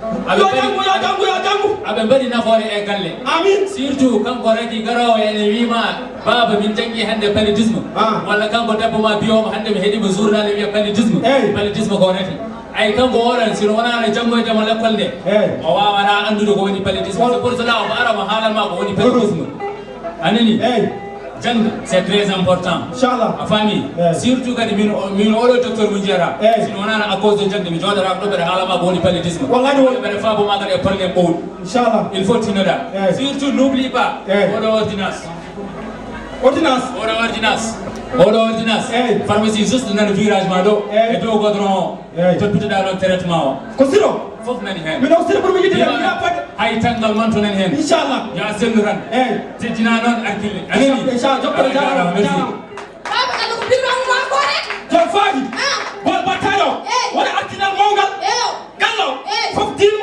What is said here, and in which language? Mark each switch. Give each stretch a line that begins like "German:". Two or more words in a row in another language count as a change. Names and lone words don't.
Fula: aɓe mbaɗi nafoore e galle surtout kanko ragi garowo ene wima baba min janggi hande paludisme walla kanko debbo ma biyoma hande mi heeɗima journal wiya paludisme ko reti ay kanko oɗon sino wonano janggoydemo l'école nde o wawata andude ko woni paludisme so
French: pour cela
Fula: omo ara mo haalanma ko woni paludisme anani jangga
French: c'est très important
Arabic: inchallah
Fula: a faami surtout kadi min oɗo docteur mo jiyata sino wonano
French: à cause de
Fula: jangde mi jooɗata ko ɗo ɓeɗa haalama ko woni paludisme ɓeɗa faabo ma kadi e probléme ɓowɗi
Arabic: inchallah
French: il faut
Fula: tinoɗa surtout
French: n'oublie pas
Fula: oɗo ordonnance pharmacie juste nano virage ma ɗo e dow godron o toppitoɗa ɗon traitement o ko siro fof nani hen mi ɗo siro pour mi yiddide hay tangal man to nani hen
Arabic: inchallah
Fula: ya sellu tan teddina noon arkille anani baba gale ko birma mo ko rek jom faadi bol battaɗo wona artinal mawgal gallo fof dilmo